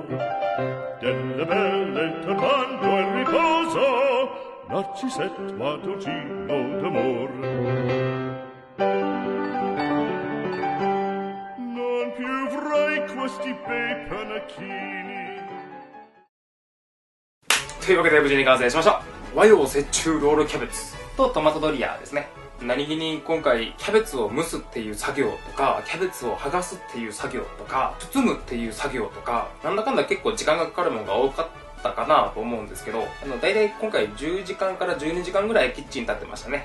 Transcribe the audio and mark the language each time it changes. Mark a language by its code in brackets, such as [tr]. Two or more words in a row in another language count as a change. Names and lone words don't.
[it] Delle belle turbando al riposo, Narcisetto ad un giro d'amor. Non più avrai questi bei panacchini. [ja] というわけで無事に完成しました。和洋折衷ロールキャベツとトマトドリアですね。何気に今回キャベツを蒸すっていう作業とか、キャベツを剥がすっていう作業とか、包むっていう作業とか、なんだかんだ結構時間がかかるものが多かったかなと思うんですけど、だいたい今回10時間から12時間ぐらいキッチンに立ってましたね。